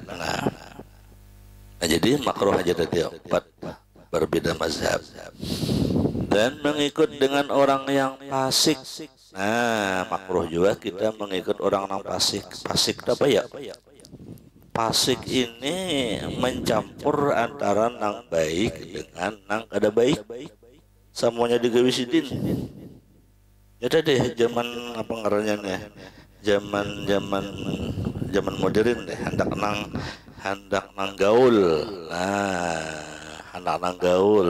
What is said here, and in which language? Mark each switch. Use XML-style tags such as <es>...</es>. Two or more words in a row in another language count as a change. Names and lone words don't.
<bjn>Nah, jadi makruh aja tadi empat berbeda mazhab. Dan mengikut dengan orang yang fasik. Nah, makruh juga kita mengikut orang yang fasik. Fasik apa ya? Fasik ini mencampur antara nang baik dengan nang kada baik. Semuanya digawe sidin. Ya tadi zaman apa ngarannya nih? Zaman modern deh, hendak nang gaul. Nah, hendak nang gaul.</bjn>